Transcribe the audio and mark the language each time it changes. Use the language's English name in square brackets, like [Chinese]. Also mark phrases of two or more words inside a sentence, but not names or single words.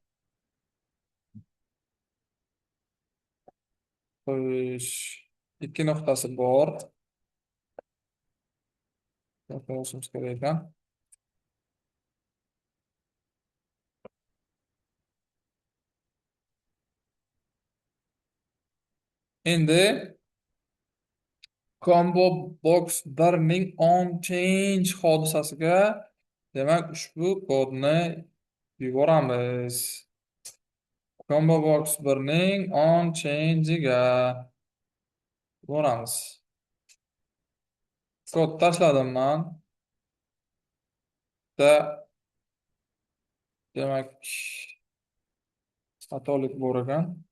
[Uzbek] Xo'sh, ikki nuqtasi bor. Yozishimiz kerak ekan. Endi [English] combo box [Uzbek] 1ning [English] on change [Uzbek] hodisasiga, demak, ushbu kodni yuboramiz. [English] Combo box [Uzbek] 1ning [English] on change'iga [Uzbek] yuboramiz. Kod tashladim men. Demak, xatolik bor ekan.